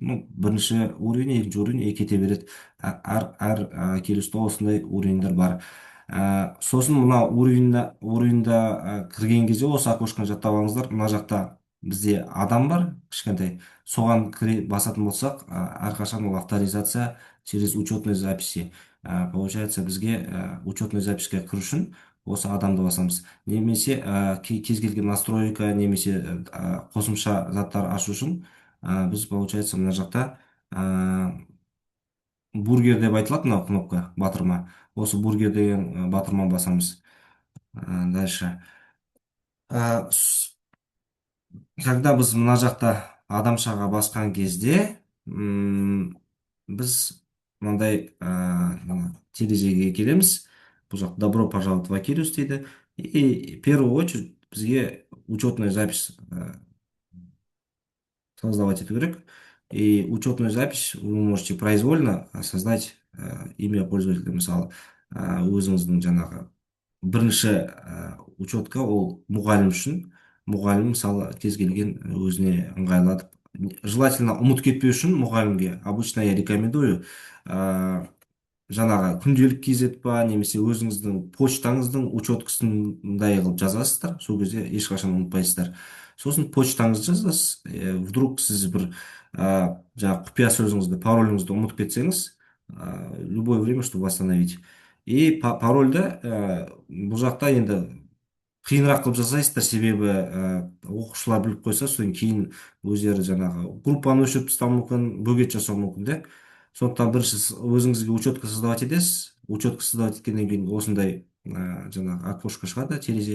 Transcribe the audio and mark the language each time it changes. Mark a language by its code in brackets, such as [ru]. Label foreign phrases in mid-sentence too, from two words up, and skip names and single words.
[kk] Бірінші уровень, екінші уровень кете береді. Әр келісте осындай уровеньдер бар. Сосын мына уровеньда кірген кезде осы окошканы жаттап алыңыздар. Мына жақта бізде адам бар, кішкентай. Соған басатын болсақ, әрқашан ол [ru] авторизация через учетной записи. [kk] Получается, бізге [ru] учетной запиське [kk] кіру үшін осы адамды басамыз. Немесе кез келген настройка, немесе қосымша заттар ашу үшін біз, получается, мына жақта бургер деп айтылады мына кнопка, батырма. Осы бургер деген батырма басамыз. Дальше. Когда біз мына жақта адамшаға басқан кезде, біз мынандай терезеге келеміз. Бұл жақ [ru] добро пожаловать в Акелюс [kk] дейді. [ru] И в первую очередь [kk] бізге [ru] учетная запись создавать [kk] ету керек. [ru] И учетную запись вы можете произвольно создать имя пользователя. [kk] Мысалы, өзіңіздің жаңағы бірінші учетка ол мұғалім үшін. Мұғалім, мысалы, кез келген өзіне ыңғайлатып. Желательно ұмыт кетпеу үшін мұғалімге. [ru] Обычно я рекомендую [kk] жаңағы күнделік кезет па, немесе өзіңіздің почтаңыздың учеткасындай қылып жазасыздар. Сол кезде ешқашан ұмытпайсыздар. Сосын почтаңызды жазасыз. Вдруг сіз бір жаңағы құпия сөзіңізді, пароліңізді ұмытып кетсеңіз, [ru] любое время, чтобы восстановить. [kk] И парольді бұл жақта енді қиынырақ қылып жасайсыздар, себебі оқушылар біліп қойса, содан кейін өздері жаңағы группаны өшіріп тастауы мүмкін, бөгет жасауы мүмкін де. Сондықтан бірінші өзіңізге [ru] учетка создавать [kk] етесіз. [ru] Учетка создавать [kk] еткеннен кейін осындай жаңағы окошко шығады, терезе.